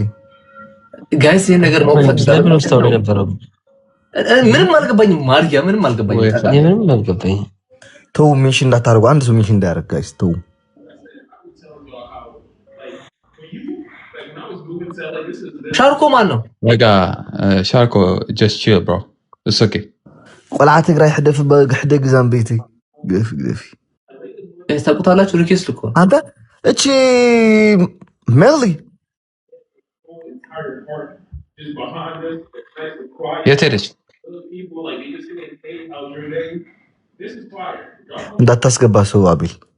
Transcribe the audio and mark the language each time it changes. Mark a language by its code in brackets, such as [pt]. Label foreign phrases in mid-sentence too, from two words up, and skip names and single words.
[am] ጋይስ ይሄ ነገር ነው ፈጥተን ነው ስታውሪ ነበር ምንም አልገባኝም ማርያ ምንም አልገባኝም ተው ሜንሽን እንዳታርጉ አንድ ሰው ሜንሽን እንዳያረግ ጋይስ ተው ሻርኮ ማን ነው [en] በቃ ሻርኮ just chill bro it's okay ቆልዓ ትግራይ ሕደፍ በግሕደ ግዛም ቤቴ ገፊ [am] ታውቁታላችሁ ሪኩዌስት እኮ አንተ እቺ ሜሊ የት ሄደች እንዳታስገባ ሰው አቤል